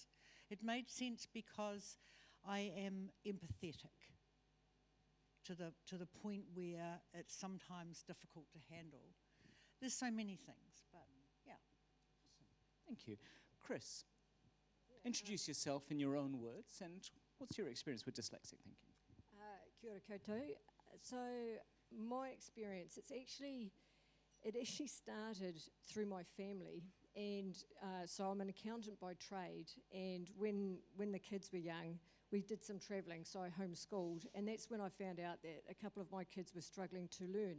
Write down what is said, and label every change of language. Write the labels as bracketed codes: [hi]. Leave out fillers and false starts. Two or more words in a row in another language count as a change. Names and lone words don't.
[en] It made sense because I am empathetic to the point where it's sometimes difficult to handle. There's so many things, but yeah. Awesome. Thank you. Chris, introduce yourself in your own words, and what's your experience with dyslexic thinking? [mi] Kia ora koutou. [en] So my experience, it actually started through my family, and so I'm an accountant by trade, and when the kids were young, we did some travelling, so I homeschooled, and that's when I found out that a couple of my kids were struggling to learn.